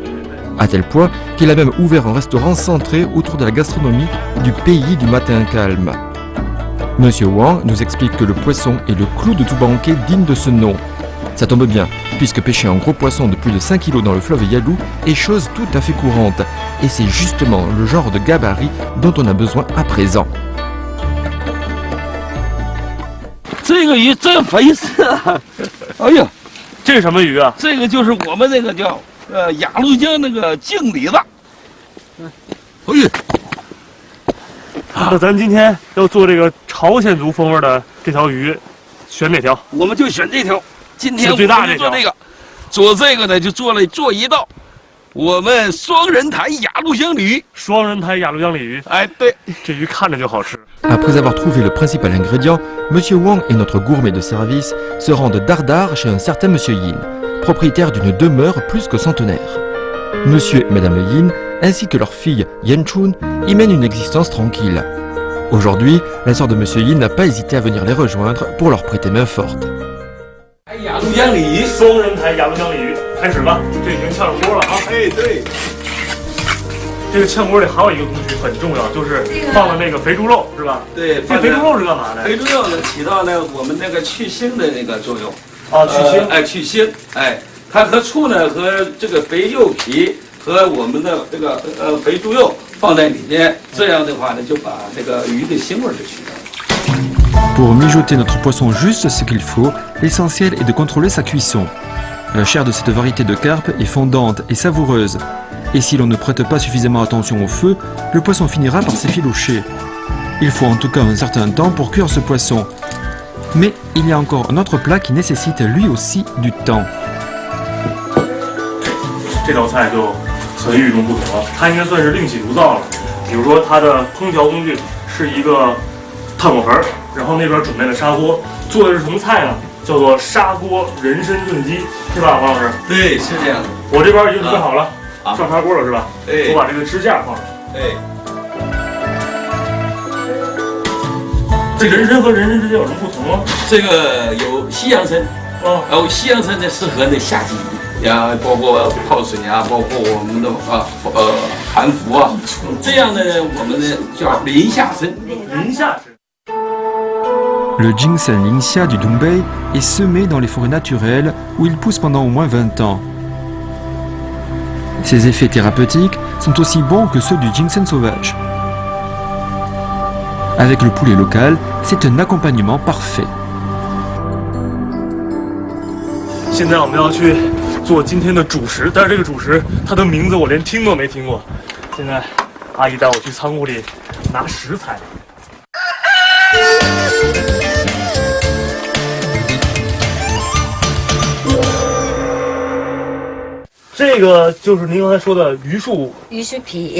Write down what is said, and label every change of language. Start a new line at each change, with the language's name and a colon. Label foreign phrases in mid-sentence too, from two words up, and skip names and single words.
French: À tel point qu'il a même ouvert un restaurant centré autour de la gastronomie du pays du matin calme. Monsieur Wang nous explique que le poisson est le clou de tout banquet digne de ce nom. Ça tombe bien, puisque pêcher un gros poisson de plus de 5 kg dans le fleuve Yalu est chose tout à fait courante. Et c'est justement le genre de gabarit dont on a besoin à présent.
Chinese: 这个鱼真肥实啊！哎呀，这是什么鱼啊？这个就是我们那个叫雅鲁江那个净里子。哎呀，那咱今天要做这个朝鲜族风味的这条鱼，选哪条？我们就选这条。今天我最大们就做这个，做这个呢就做一道，我们双人台雅鲁江鲤鱼。双人台雅鲁江鲤鱼。哎，对，这鱼看着就好吃。
French: Après avoir trouvé le principal ingrédient, Monsieur Wang et notre gourmet de service se rendent dardard chez un certain Monsieur Yin, propriétaire d'une demeure plus que centenaire. Monsieur et Madame Yin, ainsi que leur fille Yan Chun, y mènent une existence tranquille. Aujourd'hui, la sœur de Monsieur Yin n'a pas hésité à venir les rejoindre pour leur prêter main forte.
Chinese: 雅鲁江鲤鱼，双人台雅鲁江鲤鱼，开始吧，这已经炝了锅了啊！哎，对。这个炝锅里还有一个工序很重要，就是放了那个肥猪肉，是吧？对，这肥猪肉是干嘛的？肥猪肉呢，起到我们那个去腥的那个作用。啊，去腥。哎，去腥。哎，它和醋呢和这个肥肉皮和我们的这个肥猪肉放在里面，这样的话呢，就把这个鱼的腥味就去掉了。
French: Pour mijoter notre poisson juste ce qu'il faut, l'essentiel est de contrôler sa cuisson. La chair de cette variété de carpe est fondante et savoureuse. Et si l'on ne prête pas suffisamment attention au feu, le poisson finira par s'effilocher. Il faut en tout cas un certain temps pour cuire ce poisson. Mais il y a encore un autre plat qui nécessite lui aussi du temps.
Chinese: 这道菜就很与众不同了，它应该算是另起炉灶了。比如说，它的烹调工具是一个炭火盆，然后那边准备了砂锅，做的是什么菜呢？叫做砂锅人参炖鸡，是吧，王老师？对，是这样的。我这边已经准备好了。 上砂锅了是吧？对，我把这个支架放上。对。这人参和人参之间有什么不同吗？这个有西洋参，然后西洋参呢适合那夏季呀，包括泡水啊，包括我们的含服啊，这样呢我们呢叫林下参。林下参。
French: Le ginseng lingxia du Dongbei est semé dans les forêts naturelles où il pousse pendant au moins 20 ans. Ses effets thérapeutiques sont aussi bons que ceux du ginseng sauvage. Avec le poulet local, c'est un accompagnement parfait.
Chinese: 现在我们要去做今天的主食，但是这个主食它的名字我连听都没听过。现在阿姨带我去仓库里拿食材。这个就是您刚才说的榆树皮。